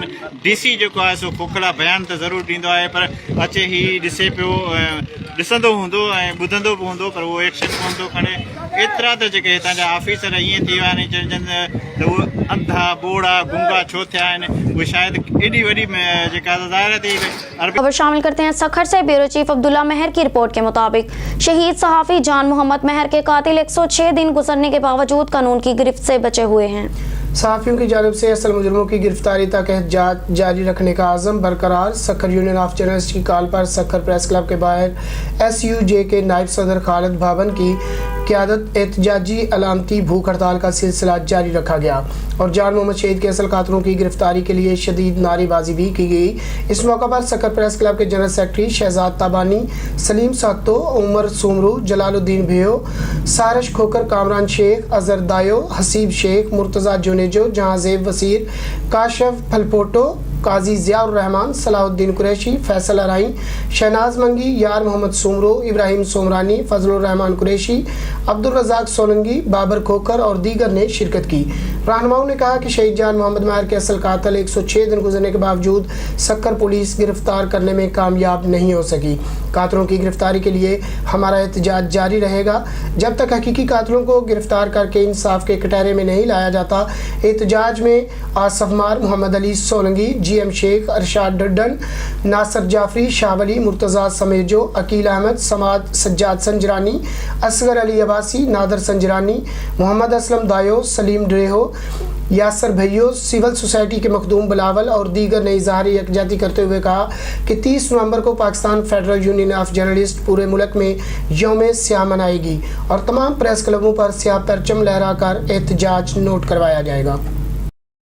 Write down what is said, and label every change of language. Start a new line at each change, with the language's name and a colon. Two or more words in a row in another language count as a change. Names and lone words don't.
Sindhi: DC जेको आहे सो खोखला बयान त ज़रूरु ॾींदो आहे, पर अचे ही ॾिसे पियो, ॾिसंदो हूंदो ऐं ॿुधंदो बि हूंदो, पर उहो एक्शन कोन थो खणे। एतिरा त जेके हितां जा ऑफिसर ईअं थी विया आहिनि चइजनि त उहे अंधा बोड़ा गुंगा छो थिया आहिनि, उहे शायदि एॾी वॾी जेका ज़ाहिर थी।
Urdu: خبر شامل کرتے ہیں سکھر سے۔ بیورو چیف عبداللہ مہر کی رپورٹ کے مطابق شہید صحافی جان محمد مہر کے قاتل 106 دن گزرنے کے باوجود قانون کی گرفت سے بچے ہوئے ہیں. صحافیوں کی جانب سے اصل مجرموں کی گرفتاری تک احتجاج جاری رکھنے کا عزم برقرار. سکھر یونین آف جرنلسٹ کی کال پر سکھر پریس کلب کے باہر SUJ کے نائب صدر خالد بھاون کی قیادت احتجاجی علامتی بھوک ہڑتال کا سلسلہ جاری رکھا گیا اور جان محمد شہید کے اصل قاتلوں کی گرفتاری کے لیے شدید نعرے بازی بھی کی گئی. اس موقع پر سکھر پریس کلب کے
English: general secretary
Urdu: شہزاد تابانی، سلیم ساتو، عمر سومرو، جلال الدین بھیو، سارش کھوکھر، کامران شیخ، اظہر دایو، حسیب شیخ، مرتضیٰ جونیجو، جہانزیب وسیر، کاشف پھلپوٹو، قاضی ضیاء الرحمان، صلاح الدین قریشی، فیصل آرائیں، شہناز منگی، یار محمد سومرو، ابراہیم سومرانی، فضل الرحمان قریشی، عبدالرزاق سولنگی, بابر کھوکھر اور دیگر نے شرکت کی. رہنماؤں نے کہا کہ شہید جان محمد مہر کے اصل قاتل 106 دن گزرنے کے باوجود سکھر پولیس گرفتار کرنے میں کامیاب نہیں ہو سکی. قاتلوں کی گرفتاری کے لیے ہمارا احتجاج جاری رہے گا جب تک حقیقی قاتلوں کو گرفتار کر کے انصاف کے کٹہرے میں نہیں لایا جاتا. احتجاج میں آصف مار, محمد علی سولنگی، GM شیخ، ارشاد ڈاڈن، ناصر جعفری، شاہ ولی، مرتضیٰ سمیجو، عقیل احمد, صمد سجاد سنجرانی، اصغر علی عباسی، نادر سنجرانی، محمد اسلم دایو، سلیم ڈریہو, یاسر بھیو,
English: civil society
Urdu: کے مخدوم بلاول اور دیگر نے اظہار یکجہتی کرتے ہوئے کہا کہ 30 نومبر کو پاکستان فیڈرل یونین آف جرنلسٹ پورے ملک میں یوم سیاہ منائے گی اور تمام پریس کلبوں پر سیاہ پرچم لہرا کر احتجاج نوٹ کروایا جائے گا.